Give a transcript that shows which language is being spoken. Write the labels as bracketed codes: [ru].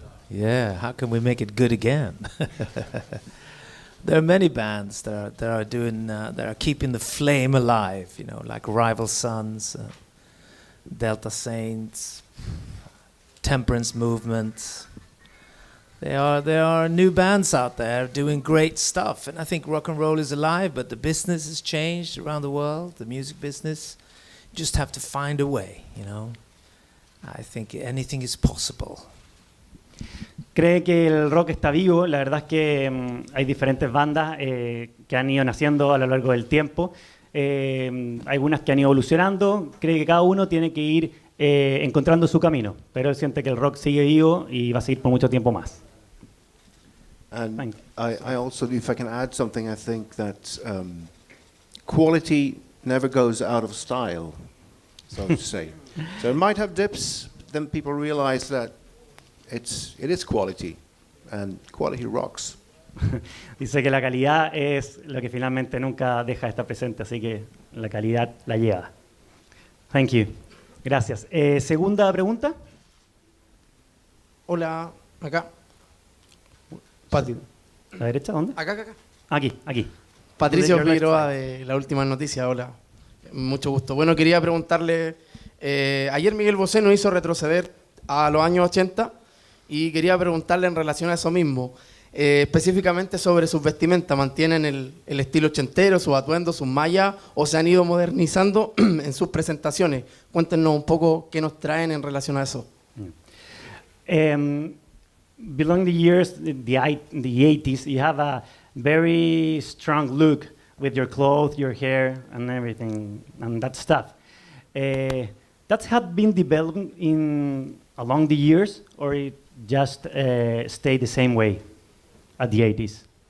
[en] Yeah, how can we make it good again? There are many bands that are keeping the flame alive, you know, like Rival Sons, Delta Saints, Temperance Movement. There are new bands out there doing great stuff, and I think rock and roll is alive, but the business has changed around the world, the music business. You just have to find a way, you know. I think anything is possible. [es] Cree que el rock está vivo. La verdad es que hay diferentes bandas que han ido naciendo a lo largo del tiempo. Algunas que han ido evolucionando. Cree que cada uno tiene que ir encontrando su camino. Pero él siente que el rock sigue vivo y va a seguir por mucho tiempo más. [en] And I also, if I can add something, I think that quality never goes out of style, so to say. So it might have dips, then people realize that it is quality, and quality rocks. [es] Dice que la calidad es lo que finalmente nunca deja de estar presente, así que la calidad la lleva. [en] Thank you. [es] Gracias. Segunda pregunta. Hola, acá. ¿La derecha? ¿Dónde? Acá. Aquí. Patricio Figueroa de La Última Noticia. Hola, mucho gusto. Bueno, quería preguntarle, ayer Miguel Bosé nos hizo retroceder a los años 80 y quería preguntarle en relación a eso mismo, específicamente sobre sus vestimentas. ¿Mantienen el estilo ochentero, sus atuendos, sus mallas, o se han ido modernizando en sus presentaciones? Cuéntenos un poco qué nos traen en relación a eso. [en] Belong the years, the 80s, you have a very strong look with your clothes, your hair, and everything, and that stuff. That had been developed along the years, or it just stayed the same way at the 80s?